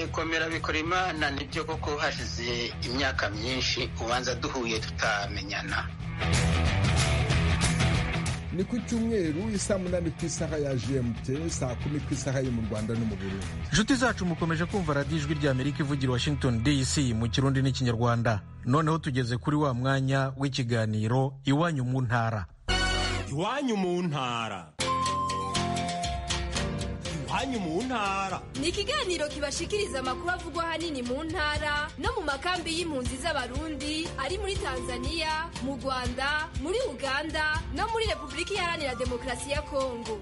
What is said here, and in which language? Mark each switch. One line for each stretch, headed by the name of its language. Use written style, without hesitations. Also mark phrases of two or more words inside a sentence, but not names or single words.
Kinyarwanda: Komera Bikorimana, nibyo koko hashize imyaka myinshi ubanza duhuye tutamenyana. Ni ku cyumweru isaa 8 ku isaha ya GMT, saa 10 ku isaha yo mu Rwanda no mu Burundi. Inshuti zacu mukomeje kumva radiyo ijwi rya Amerika ivugira Washington DC mu Kirundi n'Ikinyarwanda. Noneho tugeze kuri wa mwanya w'ikiganiro Iwanyu mu Ntara. Iwanyu mu Ntara. Iwanyu mu Ntara ni ikiganiro kibashikiriza amakuru avugwa ahanini mu ntara no mu makambi y'impunzi z'Abarundi ari muri Tanzania, mu Rwanda, muri Uganda no muri Repubulika Iharanira Demokarasi ya Kongo.